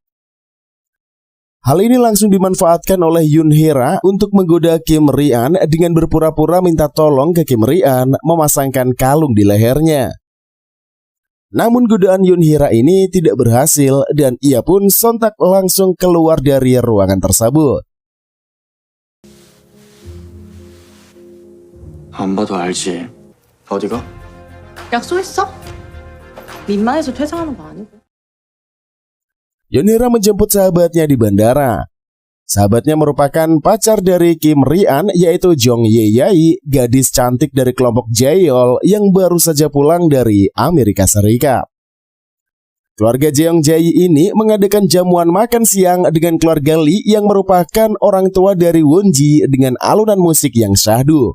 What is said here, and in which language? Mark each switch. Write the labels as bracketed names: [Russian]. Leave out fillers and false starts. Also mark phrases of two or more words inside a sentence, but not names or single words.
[Indonesian] Hal ini langsung dimanfaatkan oleh Yoon Hera untuk menggoda Kim Rian dengan berpura-pura minta tolong ke Kim Rian memasangkan kalung di lehernya. Namun godaan Yoon Hera ini tidak berhasil dan ia pun sontak langsung keluar dari ruangan tersebut. [Korean] 안 봐도 알지. 어디가? 약속했어? 민망해서 퇴장하는 거 아니고. [Indonesian] Yoon Hera menjemput sahabatnya di bandara. Sahabatnya merupakan pacar dari Kim Rian yaitu Jong Ye Yai, gadis cantik dari kelompok Jaeol yang baru saja pulang dari Amerika Serikat. Keluarga Jeong Jae ini mengadakan jamuan makan siang dengan keluarga Lee yang merupakan orang tua dari Woon Ji dengan alunan musik yang syahdu.